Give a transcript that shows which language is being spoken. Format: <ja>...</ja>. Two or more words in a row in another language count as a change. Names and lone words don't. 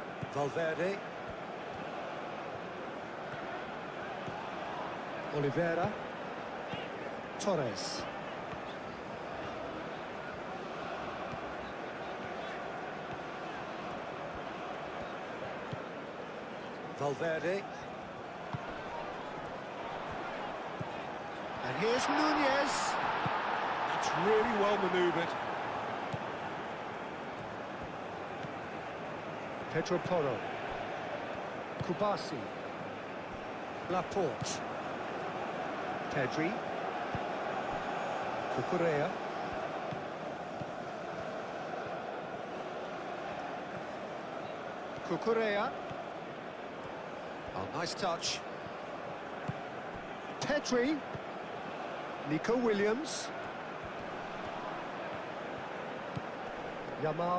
<en>Valverde. Oliveira. Torres. Valverde. And here's Nunez. That's really well manoeuvred. Pedro Porro. Kubasi. Laporte. Pedri. Cucurella. Cucurella. Oh, nice touch. Pedri. Nico Williams. Yamal.</en>